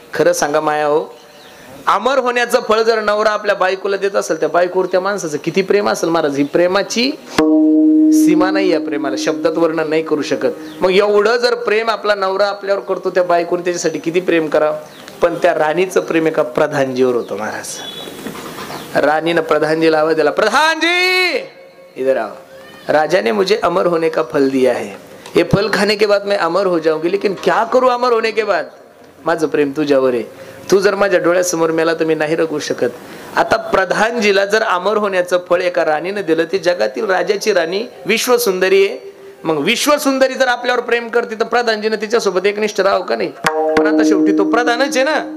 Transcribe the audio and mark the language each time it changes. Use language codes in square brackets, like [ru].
[mr] खरं सांगा माया हो, अमर होण्याचं फळ जर नवरा आपल्या बायकोला देत असेल, त्या बायकोवर त्या माणसाचं किती प्रेम असेल महाराज. ही प्रेमाची सीमा नाही, या प्रेमाला शब्दात वर्णन नाही करू शकत. मग एवढं जर प्रेम आपला नवरा आपल्यावर करतो, त्या बायकोने त्याच्यासाठी किती प्रेम करावं. पण त्या राणीचं प्रेम एका प्रधानजीवर होतं महाराज. रानीने प्रधानजीला आवाज दिला, [hi] प्रधानजी इधर आओ, राजा ने मुझे अमर होने का फल दिया है. ये फल खाने के बाद मैं अमर हो जाऊंगी, लेकिन क्या करूं अमर होने के बाद? [mr] माझं प्रेम तुझ्यावर आहे. तू जर माझ्या डोळ्यासमोर मेला तर मी नाही रगू शकत. आता प्रधानजीला जर अमर होण्याचं फळ एका राणीने दिलं, ती जगातील राजाची राणी विश्वसुंदरी आहे. मग विश्वसुंदरी जर आपल्यावर प्रेम करते तर प्रधानजीने तिच्यासोबत एकनिष्ठ राहावं का नाही? पण आता शेवटी तो प्रधानच आहे ना.